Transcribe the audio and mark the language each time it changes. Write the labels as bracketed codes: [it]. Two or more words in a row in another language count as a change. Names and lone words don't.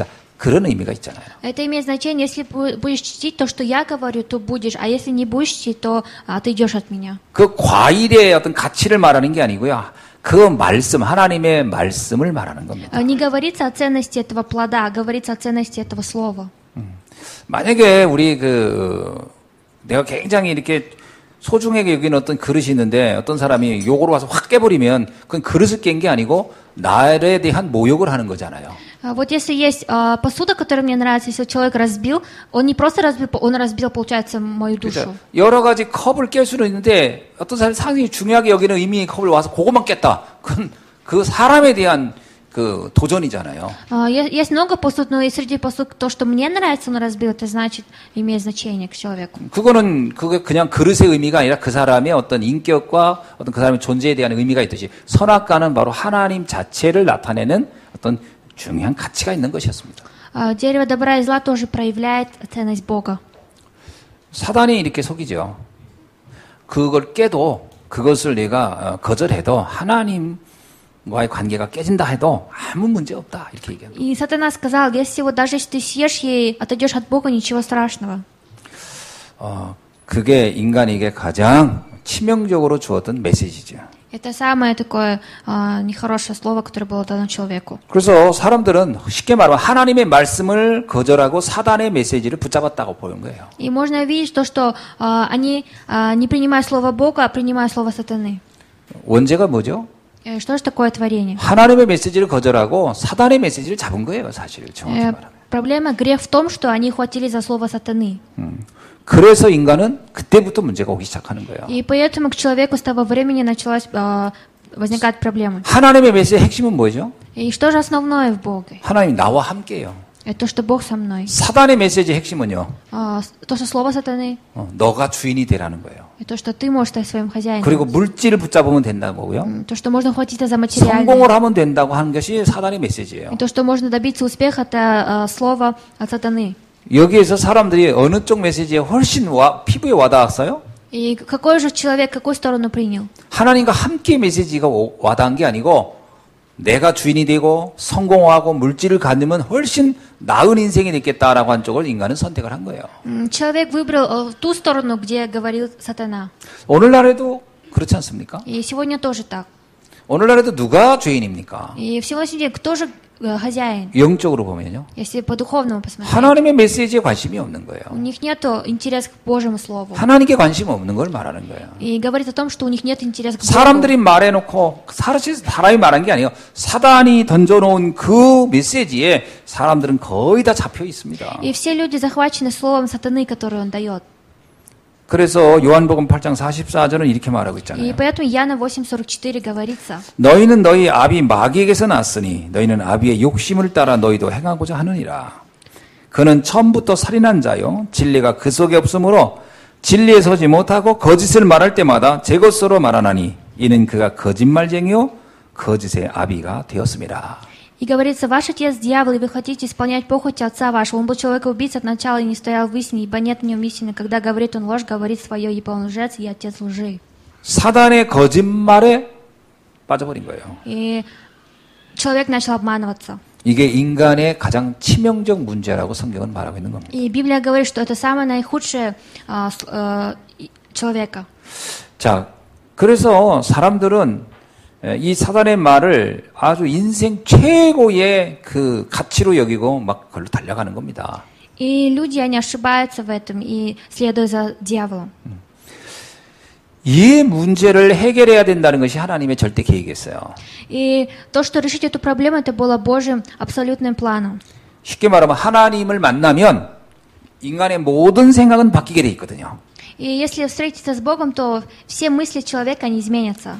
[ko] 그런 의미가 있잖아요. [ru] Это имеет значение, если будешь чтить то, что я говорю, то будешь, а если не будешь чтить, то отойдешь от меня. [ko] 그 과일의 어떤 가치를 말하는 게 아니고요. 그 말씀, 하나님의 말씀을 말하는 겁니다. [ru] Не говорится о ценности этого плода, а говорится о ценности этого слова. [ko] 만약에 우리 내가 굉장히 이렇게 소중하게 여기는 어떤 그릇이 있는데 어떤 사람이 요거로 와서 확 깨버리면 그건 그릇을 깬 게 아니고 나에 대한 모욕을 하는 거잖아요. [ru] Вот если есть посуда, которая мне нравится, если человек разбил, он не просто разбил, он разбил, получается, мою душу. [ko] 여러 가지 컵을 깰 수는 있는데 어떤 사람이 상당히 중요하게 여기는 의미의 컵을 와서 그것만 깼다. 그건 그 사람에 대한 그 도전이잖아요. [ru] Есть много посуд, но и среди посуд то, что мне нравится, он разбил, это значит имеет значение к человеку. [ko] 그게 그냥 그릇의 의미가 아니라 그 사람의 어떤 인격과 어떤 그 사람의 존재에 대한 의미가 있듯이 선악과는 바로 하나님 자체를 나타내는 어떤 중요한 가치가 있는 것이었습니다. [ru] Дерево добра и зла тоже проявляет ценность Бога. [ko] 사단이 이렇게 속이죠. 그걸 깨도 그것을 내가 거절해도 하나님과의 관계가 깨진다 해도 아무 문제 없다 이렇게 얘기합니다. [ru] И сатана сказал, если вот даже если ты съешь ей, отойдешь от Бога, ничего страшного. [ko] 그게 인간에게 가장 치명적으로 주었던 메시지죠. [ru] Это самое такое нехорошее слово, которое было дано человеку. [ko] 그래서 사람들은 쉽게 말하면 하나님의 말씀을 거절하고 사단의 메시지를 붙잡았다고 보는 거예요. [ru] И можно видеть то, что они не принимают слово Бога, а принимают слово сатаны. [ko] 원죄가 뭐죠? [ru] Что же такое творение? [ko] 하나님의 메시지를 거절하고 사단의 메시지를 잡은 거예요, 사실 정확히 말하면. [ru] Проблема, грех в том, что они хватились за слово сатаны. [ko] 그래서 인간은 그때부터 문제가 오기 시작하는 거예요. [ru] И поэтому к человеку с того времени началась возникать проблемы. [ko] 하나님의 메시지의 핵심은 뭐죠? [ru] И что же основное в Боге? [ko] 하나님 나와 함께요. [ru] Это то, что Бог со мной. [ko] 사단의 메시지의 핵심은요? [ru] То, что слово сатаны. [ko] 너가 주인이 되라는 거예요. [ru] И то, что ты можешь стать своим хозяином. [ko] 그리고 물질을 붙잡으면 된다고요. [ru] То, что можно хватиться за материальное. [ko] 성공을 하면 된다고 하는 것이 사단의 메시지예요. [ru] И то, что можно добиться успеха, это слово от сатаны. [ko] 여기에서 사람들이 어느 쪽 메시지에 훨씬 피부에 와닿았어요? [ru] И какой же человек, какую сторону принял? [ko] 하나님과 함께 메시지가 와닿은 게 아니고 내가 주인이 되고 성공하고 물질을 갖으면 훨씬 나은 인생이 되겠다라고 한 쪽을 인간은 선택을 한 거예요. [ru] Человек выбрал ту сторону, где говорил сатана. [ko] 오늘날에도 그렇지 않습니까? [ru] И сегодня тоже так. [ko] 오늘날에도 누가 주인입니까? [ru] И в сегодняшний день кто же хозяин? [ko] 영적으로 보면요. [ru] Если по-духовному посмотреть. [ko] 하나님의 메시지에 관심이 없는 거예요. [ru] У них нет интереса к Божьему Слову. [ko] 하나님께 관심 없는 걸 말하는 거예요. [ru] И говорит о том, что у них нет интереса к Богу. [ko] 사람들이 말해놓고 사람이 말한 게 아니에요. 사단이 던져놓은 그 메시지에 사람들은 거의 다 잡혀 있습니다. [ru] И все люди захвачены словом сатаны, которое он дает. [ko] 그래서 요한복음 8장 44절은 이렇게 말하고 있잖아요. И поэтому Иоанна 8:44 говорится. 너희는 너희 아비 마귀에게서 났으니 너희는 아비의 욕심을 따라 너희도 행하고자 하느니라. 그는 처음부터 살인한 자요 진리가 그 속에 없으므로 진리에 서지 못하고 거짓을 말할 때마다 제 것으로 말하나니 이는 그가 거짓말쟁이요 거짓의 아비가 되었습니다. [ru] И говорится, ваш отец дьявол, и вы хотите исполнять похоть отца вашего. Он был человека-убийца от начала и не стоял в истине, ибо нет в нем истины. Когда говорит он ложь, говорит свое, ибо он лжец и отец лжи. [ko] 사단의 거짓말에 빠져버린 거예요. [ru] И человек начал обманываться. [ko] 이게 인간의 가장 치명적 문제라고 성경은 말하고 있는 겁니다. [ru] И Библия говорит, что это самое наихудшее человека. [ko] 자, 그래서 사람들은 이 사단의 말을 아주 인생 최고의 그 가치로 여기고 막 그걸로 달려가는 겁니다. [ru] И люди, они ошибаются в этом и следуют за дьяволом. [ko] 이 문제를 해결해야 된다는 것이 하나님의 절대 계획이었어요. [ru] И то, что решить эту проблему, это было Божьим абсолютным планом. [ko] 쉽게 말하면 하나님을 만나면 인간의 모든 생각은 바뀌게 돼 있거든요. [ru] И если встретиться с Богом, то все мысли человека, они изменятся.